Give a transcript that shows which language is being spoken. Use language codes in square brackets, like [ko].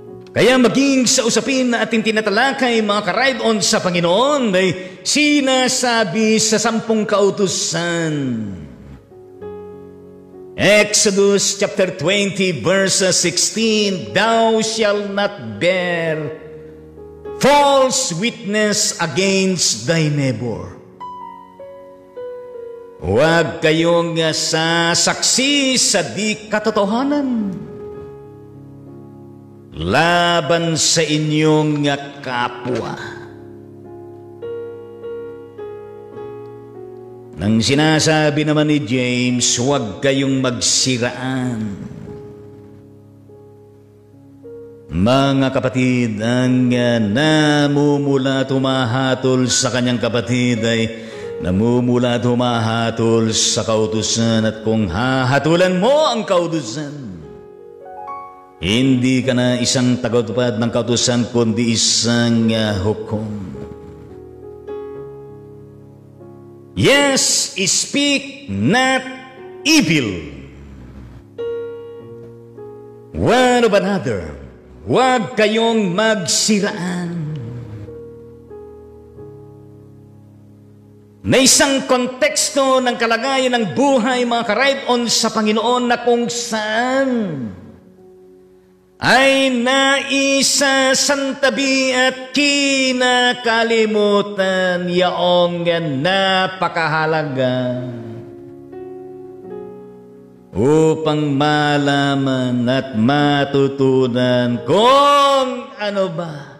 [tl] Kaya maging sa usapin na ating tinatalakay, mga ka-ride-on sa Panginoon, ay sinasabi sa 10 kautusan. [en] Exodus chapter 20 verse 16, Thou shalt not bear false witness against thy neighbor. [tl] Huwag kayong sasaksi sa di katotohanan laban sa inyong kapwa. Nang sinasabi naman ni James, huwag kayong magsiraan. Mga kapatid, ang namumula at humahatol sa kanyang kapatid ay namumula at humahatol sa kautusan, at kung hahatulan mo ang kautusan, hindi ka na isang tagapagtupad ng kautusan, kundi isang hukom. [en] Yes, speak not evil one of another. [tl] Huwag kayong magsiraan. Na isang konteksto ng kalagayan ng buhay, mga ka-ride-on sa Panginoon, na kung saan ay naisasantabi at kinakalimutan yaong napakahalaga upang malaman at matutunan kung ano ba